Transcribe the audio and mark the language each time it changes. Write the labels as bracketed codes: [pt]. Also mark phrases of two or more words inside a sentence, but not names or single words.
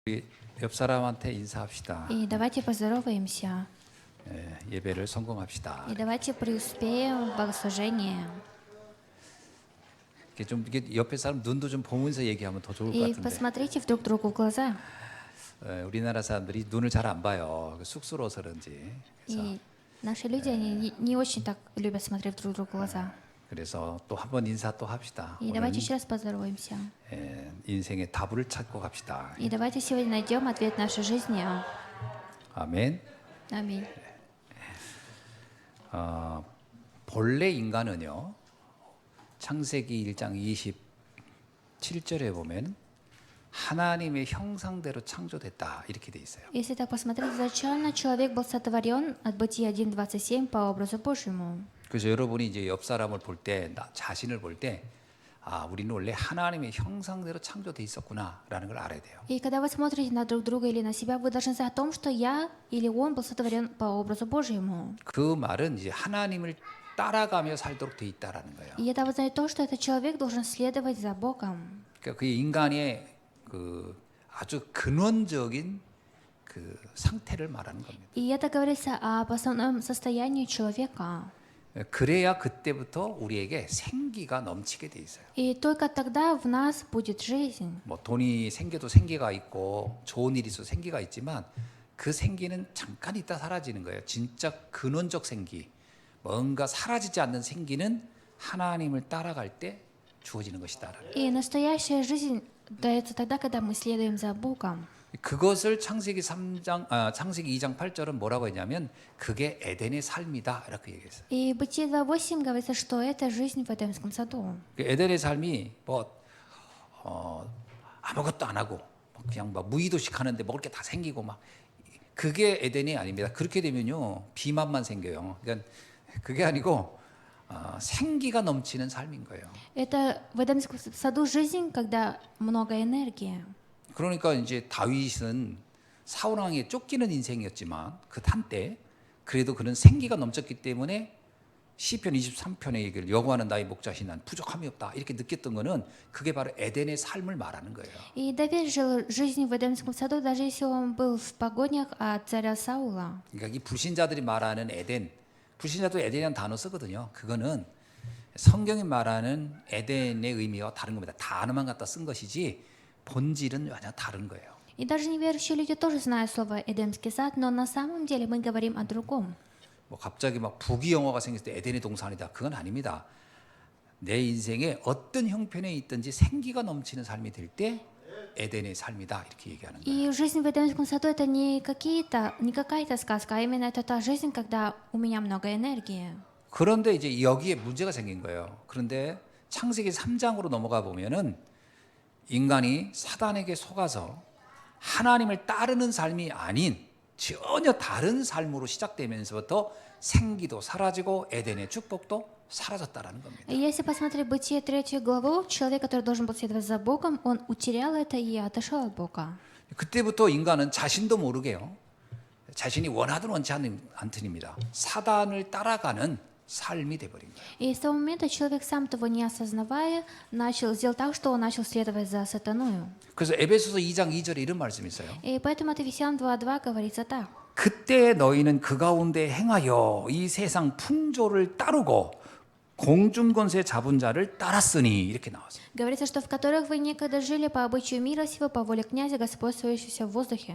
[ko] 우리 옆 사람한테 인사합시다. [ru] И давайте поздороваемся. [ko] 예배를 성공합시다. [ru] И давайте преуспеем в богослужении. [ko] 이렇게 좀 이게 옆에 사람 눈도 좀 보면서 얘기하면 더 좋을 것 И 같은데. [ru] посмотрите друг другу в глаза. [ko] 우리나라 사람들이 눈을 잘 안 봐요. 쑥스러워서 그런지. [ru] И наши люди, они не очень так любят смотреть друг другу в глаза. [ko] 그래서 또 한 번 인사 또 합시다. И 오늘 [ru] давайте еще раз поздороваемся. [ko] 인생의 답을 찾고 갑시다. [ru] И давайте сегодня найдем ответ нашей жизни. [ko] 아멘. [ru] Аминь. [ko] 본래 인간은요. 창세기 1장 27절에 보면 하나님의 형상대로 창조됐다 이렇게 돼 있어요. [ru] Если так посмотреть, изначально человек был сотворен от Бытия 1:27 по образу Божьему. [ko] 그래서 여러분이 이제 옆 사람을 볼 때, 자신을 볼 때, 우리는 원래 하나님의 형상대로 창조돼 있었구나라는 걸 알아야 돼요. [ru] И когда вы смотрите на друг друга или на себя, вы должны знать о том, что я или он был сотворен по образу Божьему. [ko] 그 말은 이제 하나님을 따라가며 살도록 돼 있다라는 거예요. [ru] И это означает то, что этот человек должен следовать за Богом. [ko] 그러니까 그 인간의 그 아주 근원적인 그 상태를 말하는 겁니다. [ru] И это говорится об основном состоянии человека. [ko] 그래야 그때부터 우리에게 생기가 넘치게 돼 있어요. [ru] И только тогда в нас будет жизнь. [ko] 뭐 돈이 생겨도 생기가 있고 좋은 일이 있어도 생기가 있지만 그 생기는 잠깐 있다 사라지는 거예요. 진짜 근원적 생기, 뭔가 사라지지 않는 생기는 하나님을 따라갈 때 주어지는 것이다. [ru] И настоящая жизнь дается тогда, когда мы следуем за Богом. [ko] 그것을 창세기 2장 8절은 뭐라고 했냐면 그게 에덴의 삶이다 이렇게 얘기했어요. [ru] И в Бытие 2:8 говорится, что это жизнь в Эдемском саду. [ko] 에덴의 삶이 아무것도 안 하고 그냥 막 무의도식 하는데 먹을 게 다 생기고 막 그게 에덴이 아닙니다. 그렇게 되면요 비만만 생겨요. 그러니까 그게 아니고 생기가 넘치는 삶인 거예요. [ru] Это в Эдемском саду жизнь, когда много энергии. [ko] 그러니까 이제 다윗은 사울 왕에 쫓기는 인생이었지만 그 한때 그래도 그는 생기가 넘쳤기 때문에 시편 23편의 얘기를 여호와는 나의 목자신 난 부족함이 없다 이렇게 느꼈던 거는 그게 바로 에덴의 삶을 말하는 거예요. [ru] И Давид жил жизнью в Эдемском саду, даже если он был в погонях от царя Саула. [ko] 그러니까 이 불신자들이 말하는 에덴, 불신자도 에덴이라는 단어 쓰거든요. 그거는 성경이 말하는 에덴의 의미와 다른 겁니다. 단어만 갖다 쓴 것이지 본질은 완전 다른 거예요. [ru] И даже неверующие люди тоже знают слово «Эдемский сад», но на самом деле мы говорим о другом. [ko] 뭐 갑자기 막 부귀 영화가 생겼을 때 에덴의 동산이다. 그건 아닙니다. 내 인생에 어떤 형편에 있든지 생기가 넘치는 삶이 될 때 에덴의 삶이다 이렇게 얘기하는 거예요. [ru] И жизнь в Эдемском саду это не какая-то сказка, а именно это та жизнь, когда у меня много энергии. [ko] 그런데 이제 여기에 문제가 생긴 거예요. 그런데 창세기 3장으로 넘어가 보면은 인간이 사단에게 속아서 하나님을 따르는 삶이 아닌 전혀 다른 삶으로 시작되면서부터 생기도 사라지고 에덴의 축복도 사라졌다라는 겁니다. [ru] И если посмотреть Бытие 3 главу, человек, который должен был следовать за Богом, он утерял это и отошел от Бога. [ko] 그때부터 인간은 자신도 모르게요. 자신이 원하든 원치 않든입니다. 사단을 따라가는 삶이 돼버린 거예요. [ru] И с того момента человек, сам того не осознавая, сделал так, что он начал следовать за сатаною. [ko] 그래서 에베소서 2장 2절에 이런 말씀이 있어요. [ru] И поэтому от Ефесян 2:2 говорится так. [ko] 그때 너희는 그 가운데 행하여 이 세상 풍조를 따르고 공중 권세 잡은 자를 따랐으니 이렇게 나왔어요. [ru] Говорится, что в которых вы некогда жили по обычаю мира сего, по воле князя, господствующегося в воздухе.